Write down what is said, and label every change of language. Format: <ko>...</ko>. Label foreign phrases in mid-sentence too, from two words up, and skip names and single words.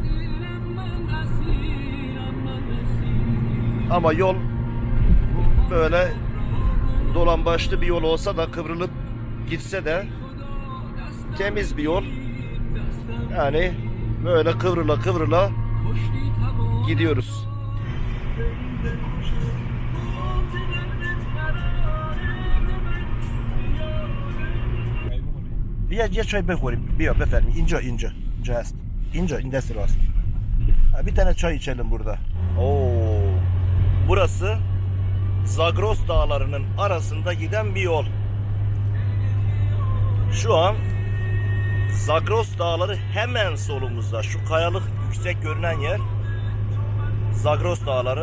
<tr>Ama yol böyle dolambaçlı bir yol olsa da kıvrılıp gitse de temiz bir yol. Yani böyle kıvrıla kıvrıla gidiyoruz.</tr> <fa>یه çay بخوریم بیا بفرمایید اینجا هست اینجا این dest راست</fa> <tr>bir tane çay içelim burada. Burası Zagros dağlarının arasında giden bir yol. Şu an Zagros dağları hemen solumuzda. Şu kayalık yüksek görünen yer Zagros dağları.</tr>